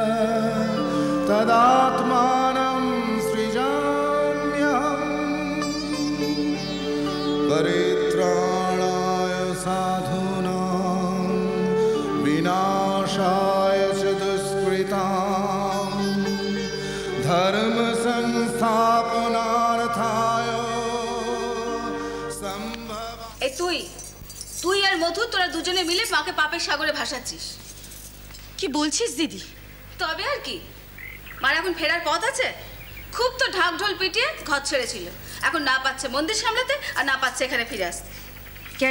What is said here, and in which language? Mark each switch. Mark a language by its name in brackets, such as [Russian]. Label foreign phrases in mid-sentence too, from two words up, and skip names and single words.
[Sanskrit] तदात्मानं सृजाम्यहम् परित्राणाय साधूनां विनाशाय च दुष्कृतां धर्म संस्थापनार्थाय संभव। [Bangla] এই তুই আর মধু তোরা দুজনে মিলে মাকে পাপের সাগরে ভাসাচ্ছিস। কি বলছিস দিদি? তবে আর কি, মার এখন ফেরার পথ আছে। খুব তো ঢাক ঢোল পিটিয়ে ঘর ছেড়েছিল, এখন না পাচ্ছে মন্দির সামলাতে আর না পাচ্ছে এখানে ফিরে আসতে। কেন?